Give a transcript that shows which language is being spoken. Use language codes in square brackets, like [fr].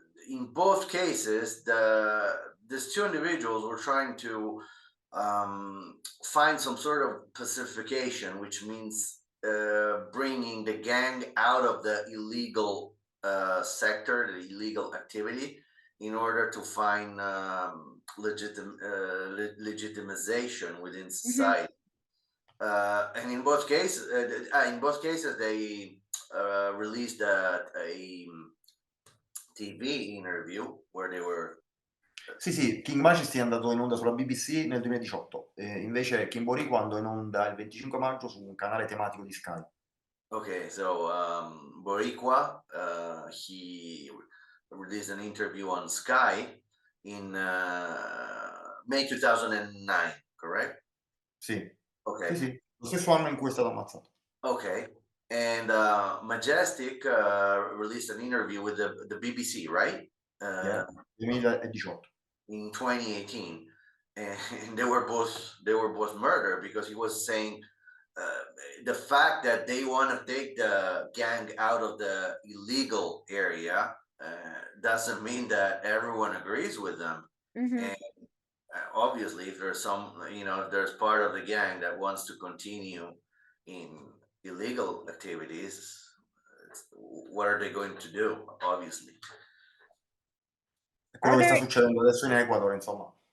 [en] in both cases, these two individuals were trying to find some sort of pacification, which means bringing the gang out of the illegal sector, the illegal activity, in order to find legitimization within society. And in both cases, they released a TV interview where they were. [it] Sì, King Majesty è andato in onda sulla BBC nel 2018, invece King Boricua andò in onda il 25 maggio su un canale tematico di Sky. [en] Okay, so Boricua, he released an interview on Sky in May 2009, correct? [it] Sì. [en] Okay. [it] Sì, lo stesso anno in cui è stato ammazzato. [en] Okay. And Majestic released an interview with the BBC, right? 2018. In 2018, and they were both murdered because he was saying the fact that they want to take the gang out of the illegal area doesn't mean that everyone agrees with them. And obviously, if there's if there's part of the gang that wants to continue in illegal activities, what are they going to do? Obviously. [it] È quello che sta succedendo adesso in Ecuador, insomma.